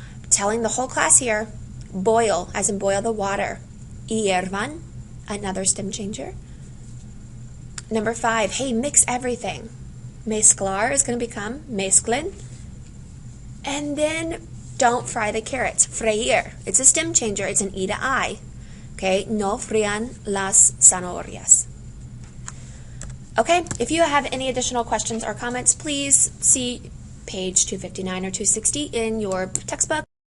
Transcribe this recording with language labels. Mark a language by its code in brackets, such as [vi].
[en] Telling the whole class here, boil, as in boil the water. Hiervan, another stem changer. Number 5, hey, mix everything. Mezclar is going to become mezclen. And then don't fry the carrots. Freír. It's a stem changer. It's an E to I. [es] Okay, no frían las zanahorias. [en] Okay, if you have any additional questions or comments, please see page 259 or 260 in your textbook